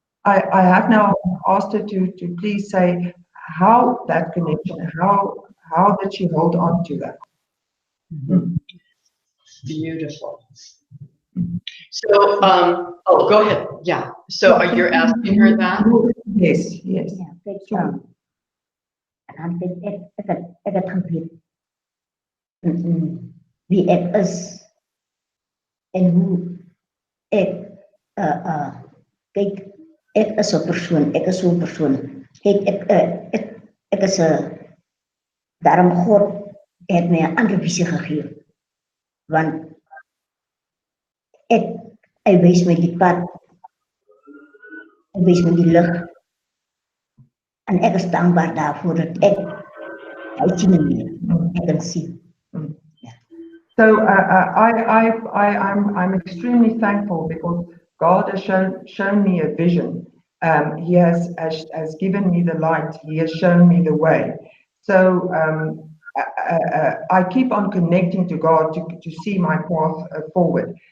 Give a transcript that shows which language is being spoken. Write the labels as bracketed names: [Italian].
[English] I have now asked her to please say how that connection, how did she hold on to that? Beautiful. So, oh, go ahead. Yeah. So you're asking her that? Yes. [Afrikaans] Ja, kyk, en dan dink ek het geweet wie ek is en hoe ek kyk, ek is 'n persoon, ek is so 'n persoon. Kyk, ek is 'n, daarom God het my 'n ander visie gegee, want hy wys my die pad, hy wys my die lig, en ek is dankbaar daarvoor dat ek sien ek kan sien. [English] So I'm extremely thankful because God has shown me a vision. He has given me the light. He has shown me the way. So I keep on connecting to God to see my path forward.